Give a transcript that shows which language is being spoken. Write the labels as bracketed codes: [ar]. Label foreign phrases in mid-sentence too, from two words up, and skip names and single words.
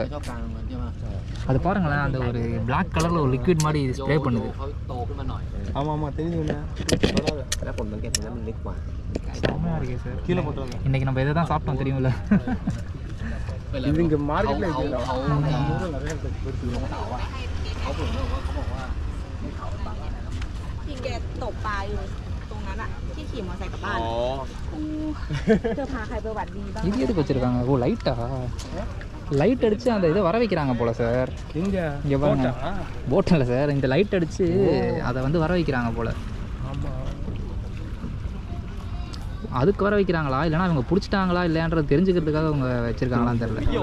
[ta] அது பாருங்களேன், அந்த ஒரு [en] black colour [ta] ஒரு லிக்விட் மாதிரி ஸ்ப்ரே பண்ணுது. ஆமாம் தெரியுது. செம்மையாக இருக்கே சார். கீழே போட்டுருங்க. இன்னைக்கு நம்ம இதை தான் சாப்பிட்டோம் தெரியுமில்ல. இது இங்கே மார்க்கெட்டில் நிறைய [th] พี่แกตกปลาอยู่ตรงนั้นอ่ะที่ขี่มอเตอร์ไซค์กลับบ้านจะพาใครไปหวัดดีบ้าง [ta] இது எதுக்கு வச்சுருக்காங்க? ஓ லைட்டா, லைட் அடித்து அந்த இதை வர வைக்கிறாங்க போல சார். இங்கே பாருங்க, போட் இல்லை சார், இந்த லைட் அடித்து அதை வந்து வர வைக்கிறாங்க போல. அதுக்கு வர வைக்கிறாங்களா இல்லைனா அவங்க பிடிச்சிட்டாங்களா இல்லையான்றது தெரிஞ்சுக்கிறதுக்காக அவங்க வச்சுருக்காங்களான்னு தெரியல.